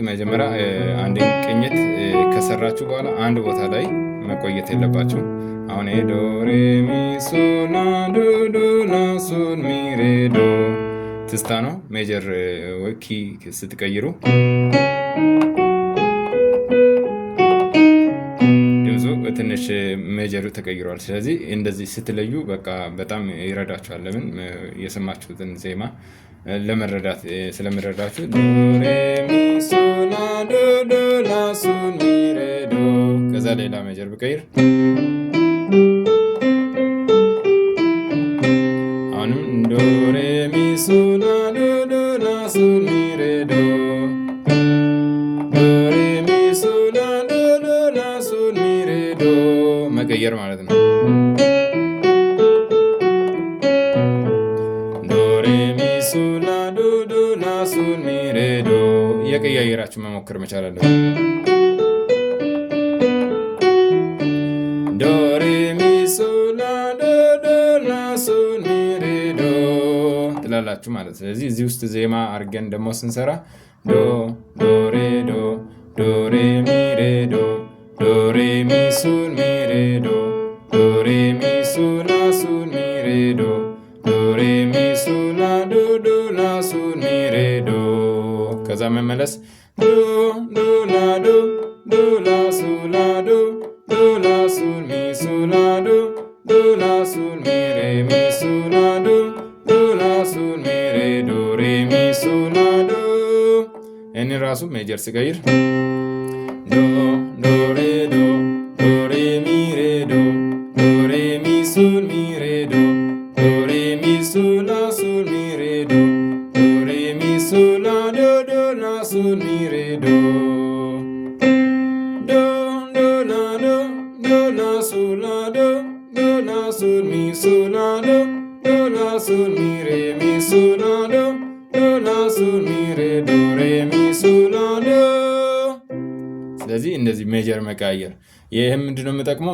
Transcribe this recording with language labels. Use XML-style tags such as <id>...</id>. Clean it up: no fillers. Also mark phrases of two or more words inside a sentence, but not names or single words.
<am>መጀመሪያ አንድ ቅኝት ከሰራችሁ በኋላ አንድ ቦታ ላይ መቆየት የለባችሁ። አሁን ዶ ሬ ሚ ሶ ላ ዶ ዶ ላ ሶል ሚ ሬ ዶ ትዝታ ነው። ሜጀር ኪ ስትቀይሩ ድምፁ ትንሽ ሜጀሩ ተቀይሯል። ስለዚህ እንደዚህ ስትለዩ በቃ በጣም ይረዳችኋል። ለምን የሰማችሁትን ዜማ ለመረዳት ስለምረዳችሁ። ዶ ሬ ሚ ሶ ላ ዶ ዶ ላ ሶል ሚ ሬ ዶ። ከዛ ሌላ ሜጀር ብቀይር አሁንም ዶ ሬ ሚ ሶ ላ ዶ ዶ ላ ሶል ሚ ሬ ዶ። ዶ ሬ ሚ ሶ ላ ዶ ዶ ላ ሶል ሚ ሬ ዶ መቀየር ማለት ነው። ዶ ሬ ሚ ሶ ላ ዶ ዶ እየቀየራችሁ መሞከር መቻል አለብን። ዶ ሬ ሚ ሶል ላ ዶ ዶ ላ ሶል ሚ ሬ ዶ ትላላችሁ ማለት። ስለዚህ እዚህ ውስጥ ዜማ አድርገን ደግሞ ስንሰራ ዶ ዶ ሬ ዶ ዶ ሬ ሚ ሬ ዶ ዶ ሬ ሚ ሶል ሚ ሬ ዶ ዶ ሬ ሚ ሶል ላ ሶል ሚ ሬ ዶ ዶ ሬ ሚ ሶል ላ ዶ ዶ ላ ሶል ሚ ሬ ዶ። ከዛ መመለስ ዶ ዶ ላ ዶ ዶ ላ ሶል ላ ዶ ዶ ላ ሶል ሚ ሶል ላ ዶ ዶ ላ ሶል ሚ ሬ ሚ ሶል ላ ዶ ዶ ላ ሶል ሚ ሬ ዶ ሬ ሚ ሶል ላ ዶ። እኔ ራሱ ሜጀር ስቀይር ዶ ዶ ሬ ዶ ዶ ሬ ሚ ሬ ዶ ዶ ሬ ሚ ሶል ሚ ሬ ዶ ዶ ሬ ሚ ሶል ላ ሶል ሚ ሬ ዶ ዶ ሬ ሚ ሶል ላ ዶ ዶ ላ ሶል ሚ ሬ ዶ ዶ ዶ ላ ዶ ዶ ላ ሶል ላ ዶ ዶ ላ ሶል ሚ ሶል ላ ዶ ዶ ላ ሶል ሚ ሬ ሚ ሶል ላ ዶ ዶ ላ ሶል ሚ ሬ ዶ ሬ ሚ ሶል ላ ዶ። ስለዚህ እንደዚህ ሜጀር መቀየር። ይህም ምንድነው የምጠቅመው?</am>